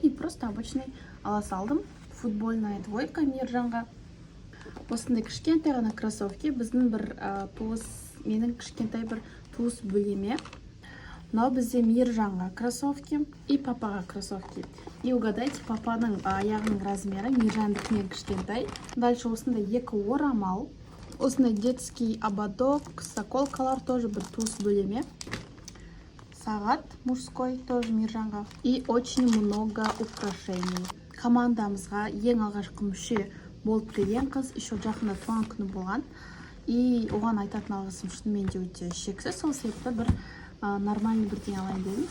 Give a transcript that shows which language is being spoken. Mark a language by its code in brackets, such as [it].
[ru] И просто обычный ала салдым. Футбольная двойка [kk] Мейіржанға. Осындай кішкентай ғана кроссовки. Біздің бір туыс, менің кішкентай бір туыс бөлеме. Мынау бізде Мейіржанға кроссовки и папаға кроссовки. [ru] И угадайте, [kk] папаның аяғының размері Мейіржандікінен кішкентай. [ru] Дальше [kk] осындай екі орамал. Осындай [ru] детский ободок, [kk] заколкалар тоже бір туыс бөлеме. Сағат [ru] мужской тоже [kk] Мейіржанға. [ru] И очень много украшений. [kk] Командамызға ең алғашқы мүше болып келген қыз, [ru] еще [kk] жақында туған күні болған. И оған айтатын алғысым шынымен де өте шексіз. Сол себепті бір [ru] нормальный [kk] бірдеңе алайын дедім.